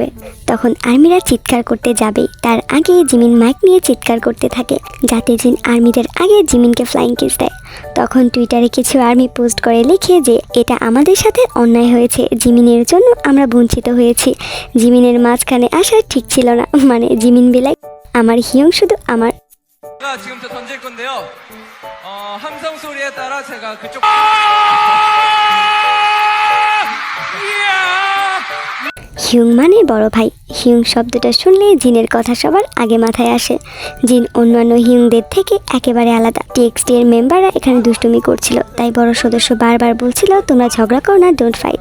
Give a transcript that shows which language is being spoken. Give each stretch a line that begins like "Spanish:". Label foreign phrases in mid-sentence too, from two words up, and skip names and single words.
Bangla: তখন আর্মিরা চিৎকার করতে যাবে, তার আগে জিমিন মাইক নিয়ে চিৎকার করতে থাকে যাতে জিন আর্মিদের আগে জিমিনকে ফ্লাইং কিস দেয়। তখন টুইটারে কিছু আর্মি পোস্ট করে লিখে যে এটা আমাদের সাথে অন্যায় হয়েছে, জিমিনের জন্য আমরা বঞ্চিত হয়েছি, জিমিনের মাঝখানে আসা ঠিক ছিল না। মানে জিমিন বিলাই আমার হিয়ং শুধু আমার।
Korean: 제가 지금 저 던질 건데요. 함성 소리에 따라 제가 그쪽.
Bangla: হিয়ং মানে বড় ভাই। হিয়ং শব্দটা শুনলে জিনের কথা সবার আগে মাথায় আসে। জিন অন্যান্য হিয়ংদের থেকে একেবারে আলাদা। টিএক্সটি এর মেম্বাররা এখানে দুষ্টুমি করছিল, তাই বড় সদস্য বারবার বলছিল তোমরা ঝগড়া করো না,
English: don't fight.